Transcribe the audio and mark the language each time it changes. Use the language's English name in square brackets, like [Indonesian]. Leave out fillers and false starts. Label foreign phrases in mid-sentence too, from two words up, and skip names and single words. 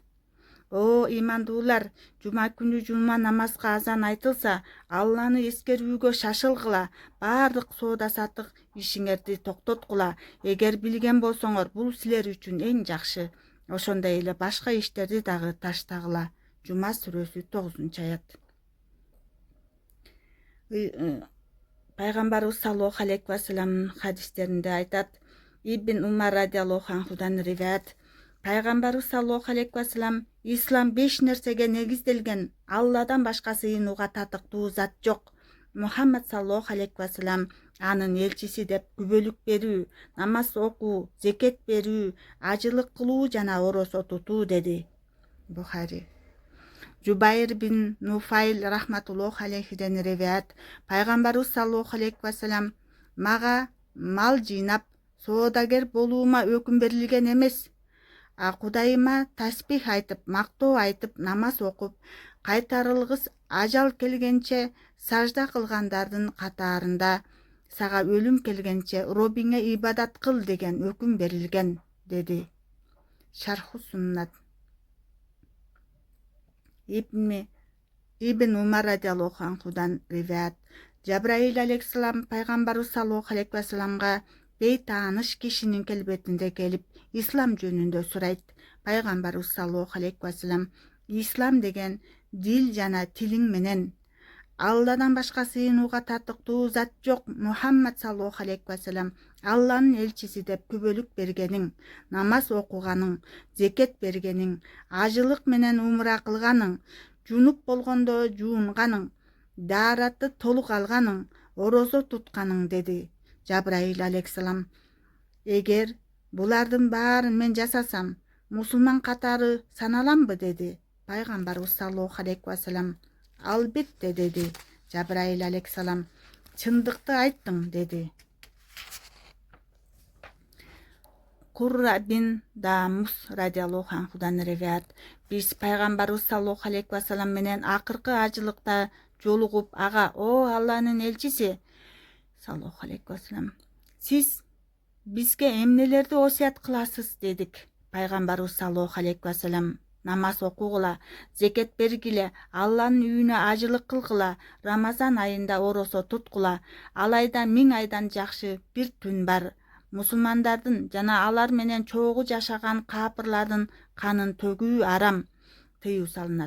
[Kyrgyz] О ыймандуулар, жума күнү жума намазга азан айтылса, Алланы эскерүүгө шашылгыла, баардык соода саттык ишиңерди токтоткула. Эгер билген болсоңор, бул силер үчүн эң жакшы. Ошондой эле башка иштерди дагы таштагыла. Жума сүрөсү 9-аят. Пайгамбарыбыз [Arabic] صلى الله عليه وسلم [Kyrgyz] хадистеринде айтат. Ибн Умар [Arabic] رضي الله عنه [Kyrgyz] риваят. Пайгамбарыбыз [Arabic] صلى الله عليه وسلم: [Kyrgyz] ислам 5 нерсеге негизделген, Алладан башка сыйынууга татыктуу зат жок. Мухаммад [Arabic] صلى الله عليه وسلم [Kyrgyz] анын элчиси деп күбөлүк берүү, намаз окуу, зекет берүү, ажылык кылуу жана оросо тутуу деди. Бухари. Жубайр бин Нуфайл [Arabic] رحمة الله عليه [Kyrgyz] риваят. Пайгамбарыбыз [Arabic] صلى الله عليه وسلم: [Kyrgyz] мага мал жыйнап, соодагер болуума өкүм берилген эмес. Кудайыма таспих айтып, мактоо айтып, намаз окуп, кайтарылгыс ажал келгенче сажда кылгандардын катарында, сага өлүм келгенче Роббиңе ибадат кыл деген өкүм берилген, деди. Шарху Суннат. Ибн Умар [Arabic] رضي الله عنه [Kyrgyz] риваят. Жабраил алейхиссалам пайгамбарыбыз [Arabic] صلى الله عليه وسلم [Kyrgyz] бейтааныш кишинин келбетинде келип, ислам жөнүндө сурайт. Пайгамбарыбыз [Arabic] صلى الله عليه وسلم: [Kyrgyz] ислам деген дил жана тилиң менен, Алладан башка сыйынууга татыктуу зат жок, Мухаммад [Arabic] صلى الله عليه وسلم [Kyrgyz] Алланын элчиси деп күбөлүк бергениң, намаз окуганың, зекет бергениң, ажылык менен умра кылганың, жунуп болгондо жуунганың, дааратты толук алганың, орозо тутканың, деди. Жабраил алейхиссалам: эгер булардын баарын мен жасасам, мусулман катары саналамбы, деди. Пайгамбарыбыз [Arabic] صلى الله عليه وسلم: [Kyrgyz] албетте, деди. Жабраил алейхиссалам: чындыкты айттың, деди. Курра бин Дамус [Arabic] رضي الله عنه [Kyrgyz] риваят. Биз пайгамбарыбыз [Arabic] صلى الله عليه وسلم [Kyrgyz] менен акыркы ажылыкта жолугуп, ага: о Алланын элчиси [Arabic] صلى الله عليه وسلم, [Kyrgyz] сиз бизге эмнелерди осуят кыласыз, дедик. Пайгамбарыбыз [Arabic] صلى الله عليه وسلم: [Kyrgyz] намаз окугула, зекет бергиле, Алланын үйүнө ажылык кылгыла, Рамазан айында оросо туткула. Ал айда 1000 айдан жакшы бир түн бар. Мусулмандардын жана алар менен чогуу жашаган капырлардын канын төгүү арам, тыюу салынат.